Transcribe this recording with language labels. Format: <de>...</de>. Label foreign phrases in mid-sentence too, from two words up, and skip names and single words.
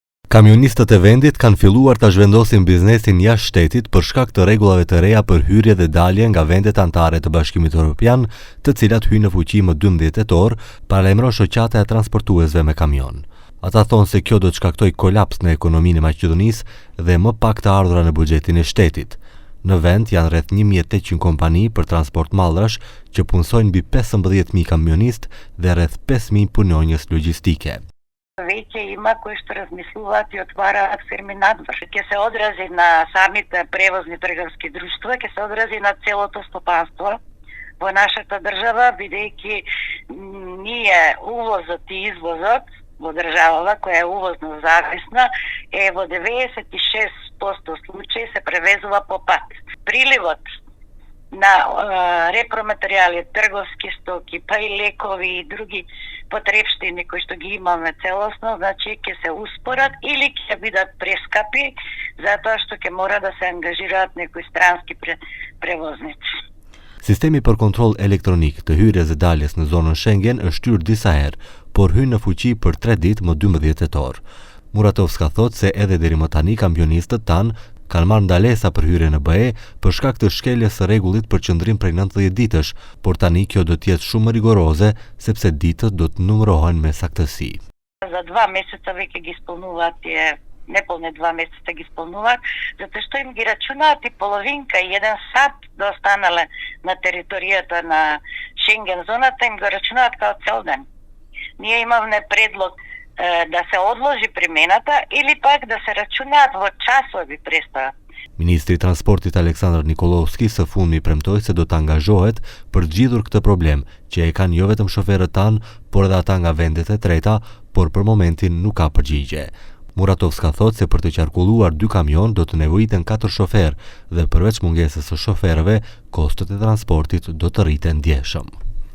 <sq>Kamionistët e vendit kanë filluar ta zhvendosin biznesin jashtë shtetit për shkak të rregullave të reja për hyrje dhe dalje nga vendet anëtare të Bashkimit Evropian, të cilat hyjnë në fuqi më 12 tetor, paralajmëron shoqata e transportuesve me kamion. Ata thonë se kjo do të shkaktojë kolaps në ekonominë e Maqedonisë dhe më pak të ardhura në buxhetin e shtetit. Në vend janë rreth 1800 kompani për transport mallrash që punësojnë mbi 15000 kamionistë dhe rreth 5000 punonjës logjistike.</sq> <mk>Веќе има кои што размислуваат и отвараат фирми надвор. Ќе се одрази на самите превозни трговски друштва, ќе се одрази на целото стопанство во нашата држава, бидејќи ние увозот и извозот во државава која е увозно зависна е во 96% случаи се превезува по пат. Приливот на репроматеријали, трговски стоки, па и лекови и други потребштини кои што ги имаме целосно, значи ќе се успорат или ќе бидат прескапи, затоа што ќе мора да се ангажираат некои странски превозници.</mk> <sq>Sistemi për kontroll elektronik të hyrjes dhe daljes në zonën Schengen është hyrë disa herë, por hyn në fuqi për 3 ditë më 12 tetor. Muratovska thotë se edhe deri më tani kamionistët tanë kanë marrë ndalesa për hyrje në BE për shkak të shkeljes së rregullit për qëndrim prej 90 ditësh, por tani kjo do të jetë shumë rigoroze sepse ditët do të numërohen me saktësi.</sq> <mk>За 2 месеца веќе ги исполнуваат тие, неполни 2 месеца ги исполнуваат, затоа што им ги рачунаат и половинка и 1 сат да останале на територијата на Шенген зоната, им го рачунаат као цел ден. Ние имавме предлог да се одложи примената или пак да се рачунаат во часови престава.</mk> <sq>Ministri i Transportit Aleksandar Nikolovski së fundmi premtoi se do të angazhohet për të zgjidhur këtë problem, që e kanë jo vetëm shoferët tanë, por edhe ata nga vendet e treta, por për momentin nuk ka përgjigje. Muratovska thotë se për të qarkulluar 2 kamion do të nevojiten 4 shoferë dhe përveç mungesës së shoferëve, kostot e transportit do të rriten ndjeshëm.</sq>